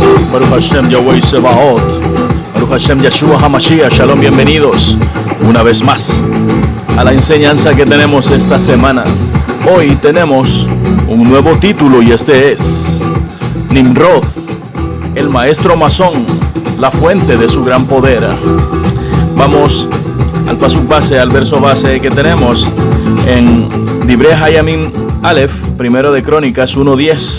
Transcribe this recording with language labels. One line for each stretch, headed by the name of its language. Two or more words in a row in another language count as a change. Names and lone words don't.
Hebrew: ברוך השם יהוה צבאות, ברוך השם ישוע המשיח.
Spanish: Shalom, bienvenidos una vez más a la enseñanza que tenemos esta semana. Hoy tenemos un nuevo título y este es Nimrod, el maestro masón, la fuente de su gran poder. Vamos al pasuk base, al verso base que tenemos en Divrei Hayamim Aleph, primero de Crónicas 1:10.